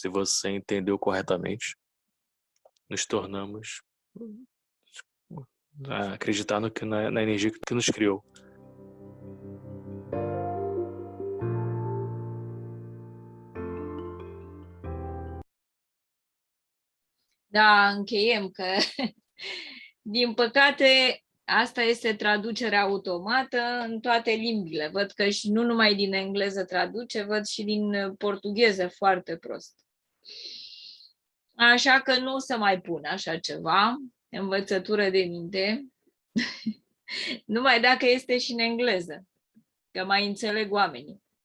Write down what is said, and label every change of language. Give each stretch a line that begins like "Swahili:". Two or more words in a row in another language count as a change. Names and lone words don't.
Portuguese: Se você entendeu corretamente, nos tornamos acreditar na energia que nos criou.
Romanian: Da, încheiem că, din păcate, asta este traducerea automată în toate limbile. Văd că și nu numai din engleză traduce, văd și din portugheză foarte prost. Așa că nu o să mai pun așa ceva, învățătură de minte, numai dacă este și în engleză, că mai înțeleg oamenii.